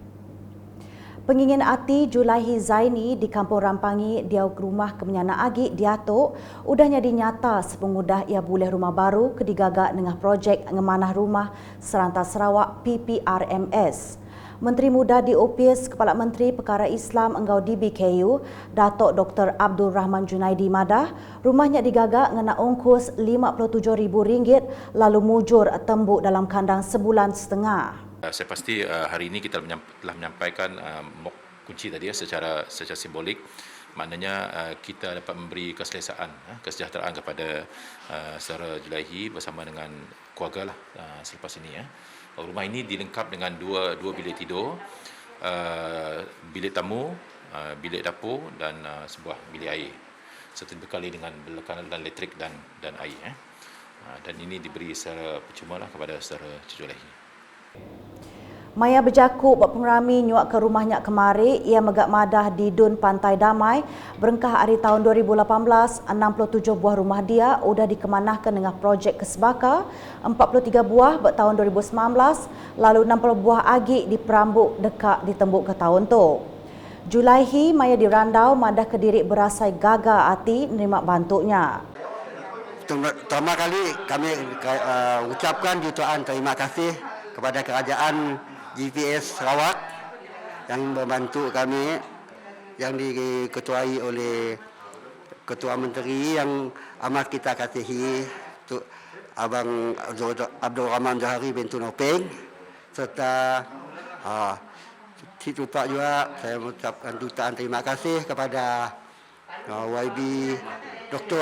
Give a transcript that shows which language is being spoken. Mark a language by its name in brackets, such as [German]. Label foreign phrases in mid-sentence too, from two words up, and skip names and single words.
[Iban] Pengingin Ati Julaihi Zaini di Kampung Rampangi dia rumah kemenyana agi diatuk udahnya dinyata sepengudah ia boleh rumah baru kedigagak dengan projek ngemanah rumah Serantau Sarawak PPRMS. Menteri Muda di UPIS Kepala Menteri Perkara Islam Enggau DBKU Datuk Dr. Abdul Rahman Junaidi Madah rumahnya digagak ngena ongkos RM57,000 lalu mujur tembuk dalam kandang sebulan setengah. [Malay] Saya pasti hari ini kita telah menyampaikan kunci tadi secara simbolik, maknanya kita dapat memberi keselesaan, kesejahteraan kepada saudara Julaihi bersama dengan keluarga lah selepas ini. Rumah ini dilengkap dengan dua bilik tidur, bilik tamu, bilik dapur dan sebuah bilik air serta dibekali dengan belekanan elektrik dan air. Dan ini diberi secara percuma lah kepada saudara Julaihi. [Iban] Maya berjakuk buat pengerami nyuak ke rumahnya kemari, ia megak madah di Dun Pantai Damai. Berengkah hari tahun 2018, 67 buah rumah dia sudah dikemanahkan dengan projek kesebaka, 43 buah buat tahun 2019, lalu 60 buah agi di Perambuk dekat ditembuk ke tahun tu. Julaihi Maya dirandau madah ke diri berasai gagal hati menerima bantuknya. [Malay] Pertama kali kami ucapkan jutaan terima kasih kepada kerajaan GPS Sarawak yang membantu kami yang diketuai oleh Ketua Menteri yang amat kita kasihi Abang Abdul Rahman Johari bin Tunopeng serta lupa juga saya mengucapkan jutaan terima kasih kepada YB Dr.